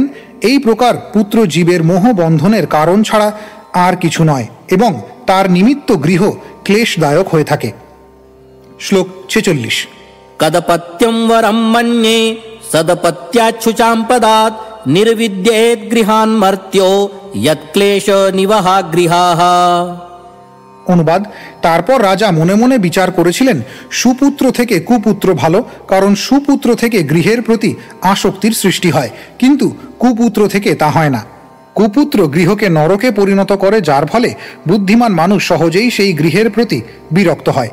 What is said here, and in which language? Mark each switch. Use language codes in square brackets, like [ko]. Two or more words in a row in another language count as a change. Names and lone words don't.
[bn] এই প্রকার পুত্র জীবের মোহ বন্ধনের কারণ ছাড়া আর কিছু নয় এবং তার নিমিত্ত গৃহ ক্লেশদায়ক হয়ে থাকে। শ্লোক 46। [sa] कदपत्यं वरं मन्ये सदपत्याच्छुचाम्पदात् निर्विद्येत् गृहान् मर्त्यो यत्क्लेश निवहा गृहाः। [bn] অনুবাদ, তারপর রাজা মনে মনে বিচার করেছিলেন সুপুত্র থেকে কুপুত্র ভালো, কারণ সুপুত্র থেকে গৃহের প্রতি আসক্তির সৃষ্টি হয়, কিন্তু কুপুত্র থেকে তা হয় না। কুপুত্র গৃহকে নরকে পরিণত করে, যার ফলে বুদ্ধিমান মানুষ সহজেই সেই গৃহের প্রতি বিরক্ত হয়।